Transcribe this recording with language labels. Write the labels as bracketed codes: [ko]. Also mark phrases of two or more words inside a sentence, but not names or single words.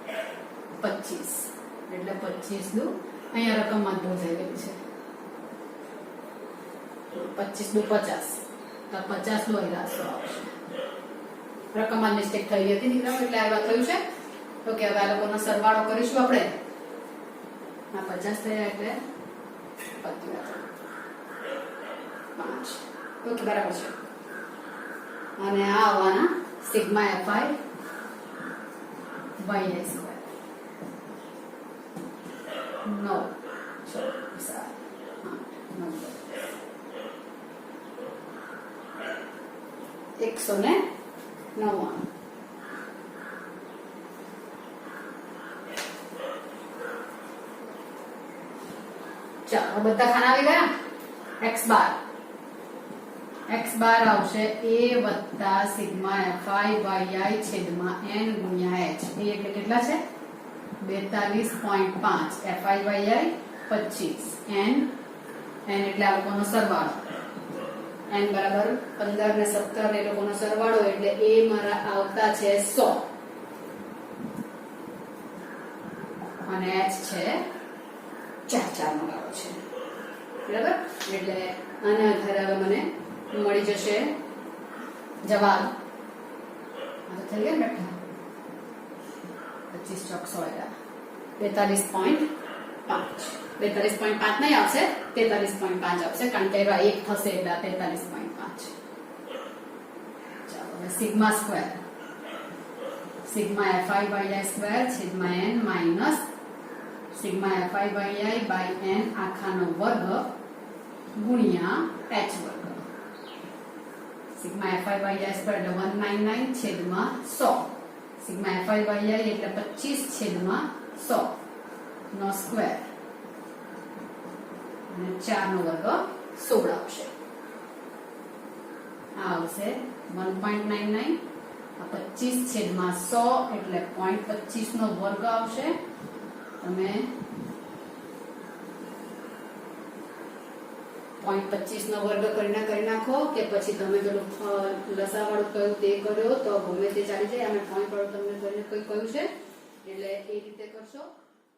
[gu] 25 એટલે 25 દુ અહીંયા રકમમાં ભૂલ થઈ ગઈ છે 25 દુ 50 તો 50 દુ અહીંયા 100 આવશે રકમમાં મિસ્ટેક થઈ ગઈ હતી દીકરાઓ એટલે આ થયું છે તો કે હવે આ લોકોનો સરવાળો કરીશું આપણે આ 50 થયા એટલે 5 ઓકે બરાબર છે અને આ આવવાના સિગ્મા fi yi સ્ક્વેર 9 6 7 8 9 199 ચાલો બધા ખાના આવી ગયા x બાર આવશે a વત્તા સિગ્મા fi yi છેદમાં n ગુણ્યા h એ એટલે કેટલા છે 42.5 fi yi 25 n એટલે આ લોકોનો સરવાળો n બરાબર 15 ને 17 એ લોકોનો સરવાળો એટલે a મારા આવતા છે 100 અને h છે 4 નો ગાળો છે બરાબર એટલે આના આધારે હવે મને મળી જશે જવાબ આ તો થઈ ગયા ને 25 ચોક 100 42.5 42.5 નહીં આવશે 43.5 આવશે કારણ કે એવા 1 થશે એટલે 43.5 ચાલો હવે [en] sigma square [gu] સિગ્મા fi yi સ્ક્વેર છેદમાં n [en] minus sigma [gu] fi yi બાય n આખાનો વર્ગ ગુણ્યા h વર્ગ સિગ્મા fi yi સ્ક્વેર એટલે 199 છેદમાં 100 સિગ્મા fi yi એટલે 25 છેદમાં 100 નો સ્ક્વેર અને 4 નો વર્ગ 16 આવશે આ આવશે 1.99 આ 25 છેદમાં 100 એટલે 0.25 નો વર્ગ આવશે તમે 0.25 નો વર્ગ કરી નાખો કે પછી તમે પેલું લસાવાળું કયું તે કર્યો તો ગમે તે ચાલી જાય અમે પોઈન્ટ વાળું તમને કોઈ કહ્યું છે એટલે એ રીતે કરશો